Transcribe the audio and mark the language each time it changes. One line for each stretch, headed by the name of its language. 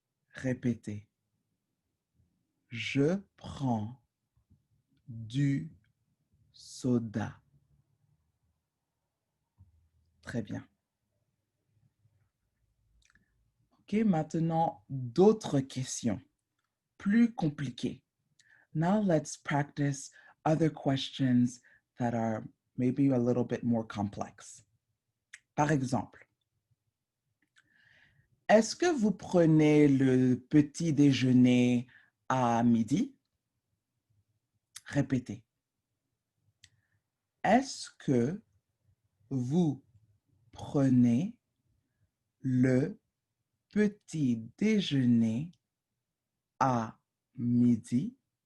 French: Répétez. Je prends du soda. Très bien. OK, maintenant, d'autres questions plus compliquées.
English: Now let's practice other questions that are maybe a little bit more complex.
French: Par exemple, est-ce que vous prenez le petit déjeuner à midi? Répétez. Est-ce que vous prenez le petit déjeuner à midi?